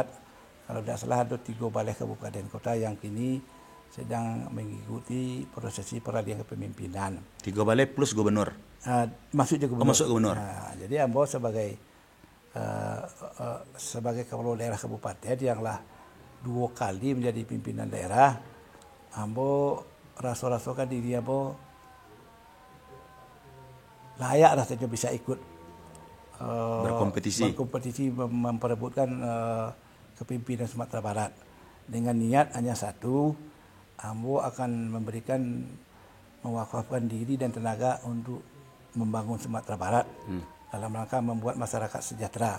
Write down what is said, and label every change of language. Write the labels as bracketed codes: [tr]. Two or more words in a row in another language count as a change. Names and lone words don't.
[id] Kalau tidak salah ada 3 balai kabupaten kota yang kini sedang mengikuti prosesi peralihan kepemimpinan. 3 balai plus gubernur. Masuk juga gubernur. Masuk gubernur. Jadi ambo sebagai kepala daerah kabupaten yang 2 kali menjadi pimpinan daerah, [min] ambo raso-rasokan diri ambo [id] layak rasanya bisa ikut berkompetisi memperebutkan kepimpinan Sumatera Barat. Dengan niat hanya satu, ambo akan mewakafkan diri dan tenaga untuk membangun Sumatera Barat dalam rangka membuat masyarakat sejahtera.